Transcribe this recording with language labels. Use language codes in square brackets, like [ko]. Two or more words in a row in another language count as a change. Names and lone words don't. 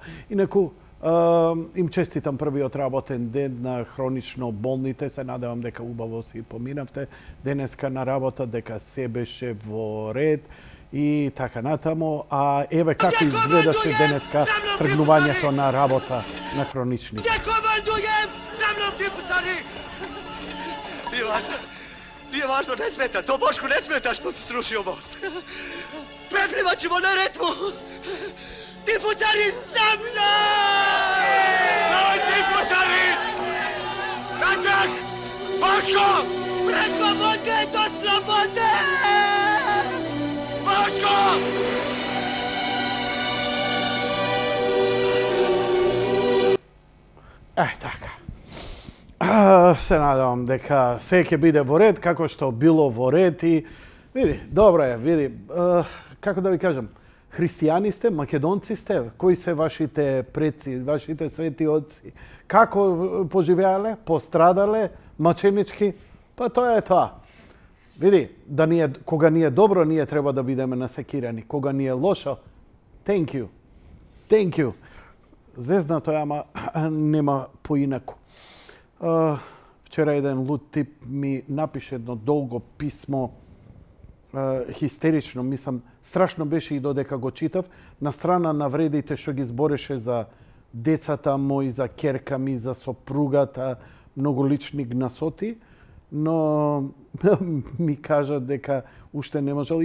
[mk] Инаку, им честитам првиот работен ден на хронично болните, се надевам дека убаво си поминавте денеска на работа, дека се беше во ред и така натаму. А еве како изгледаше денеска тргнувањето на работа на хронични. [sr] Не командуjem! Za mnom ti psari! Nije važno, ne smeta. To Bošku ne smeta što si srušio most. Preplivat ćemo na Retvu! Tifusari za mnom! Stoj, tifusari! Natrag! Boško! Preko vode do slobode! Boško! [mk] Така. Се надевам дека се ќе биде во ред, како што било во ред и види, добро е, види, како да ви кажам, христијани сте, македонци сте, кои се вашите предци, вашите свети отци, како поживеале, пострадале, маченички, па тоа е тоа. Види, кога ни е добро, ние треба да бидеме насекирани, кога ни е лошо, [en] thank you. [mk] Зезнато е, ама нема поинаку. Вчера еден луд тип ми напише едно долго писмо, хистерично, мислам, страшно беше и додека го читав, на страна на вредите што ги збореше за децата мои, за керка ми, за сопругата, многу лични гнасоти, но ми кажа дека уште не можел.